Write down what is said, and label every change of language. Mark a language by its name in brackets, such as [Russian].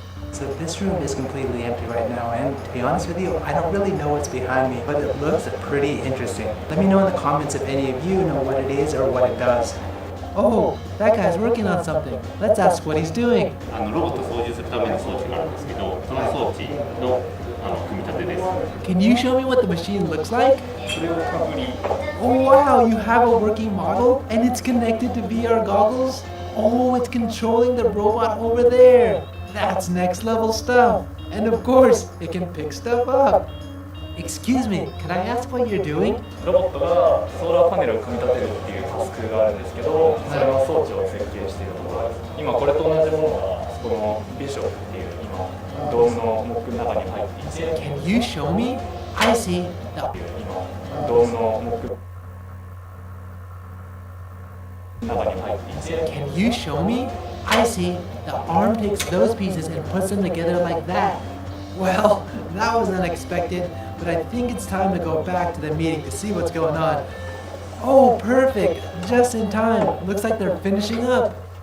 [English] So this room is completely empty right now, and to be honest with you, I don't really know what's behind me, but it looks pretty interesting. Let me know in the comments if any of you know what it is or what it does. Oh, that guy's working on something. Let's ask what he's doing. [Japanese] ロボットを操縦するための装置があるんですけど、その装置の組み立てです。 [English] Can you show me what the machine looks like? Oh wow, you have a working model and it's connected to VR goggles? Oh, it's controlling the robot over there. That's next level stuff. And of course, it can pick stuff up. Excuse me, can I ask what you're doing? [Japanese] ロボットがソーラーパネルを組み立てるっていうタスクがあるんですけど、それの装置を設計しているところです。今これと同じものがそこのビショップっていう今ドームのモックの中に入っていて。 [English] Can you show me? I see. [Japanese] 今ドームのモックの中に入っていて。 [English] Can you show me? I see. The arm takes those pieces and puts them together like that. Well, that was unexpected, but I think it's time to go back to the meeting to see what's going on. Oh, perfect! Just in time. Looks like they're finishing up.